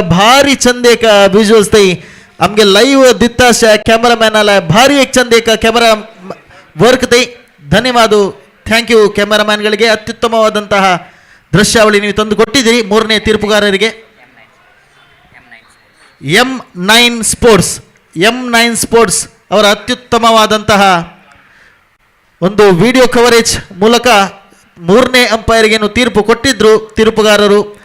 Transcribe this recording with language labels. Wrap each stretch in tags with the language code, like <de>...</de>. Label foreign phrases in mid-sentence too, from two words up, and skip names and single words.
<kok>भारी चंद एक विज्युअल्स ते आमगे लाईव्ह दिता कॅमेरामॅन आला भारी एक चंद एक कॅमेरा</kok> <kn>ವರ್ಕ್ ते ಧನ್ಯವಾದ</kn> <en>Thank you</en> <kn>ಕ್ಯಾಮೆರಾಮನ್ಗಳಿಗೆ ಅತ್ಯುತ್ತಮವಾದಂತಹ ದೃಶ್ಯಾವಳಿ ನೀವು ತಂದು ಕೊಟ್ಟಿದ್ದೀರಿ ಮೂರನೇ ತೀರ್ಪುಗಾರರಿಗೆ M9 ಸ್ಪೋರ್ಟ್ಸ್ ಅವರ ಅತ್ಯುತ್ತಮವಾದಂತಹ ಒಂದು ವಿಡಿಯೋ ಕವರೇಜ್ ಮೂಲಕ ಮೂರನೇ ಅಂಪೈರ್ಗೇನು ತೀರ್ಪು ಕೊಟ್ಟಿದ್ರು ತೀರ್ಪುಗಾರರು</kn>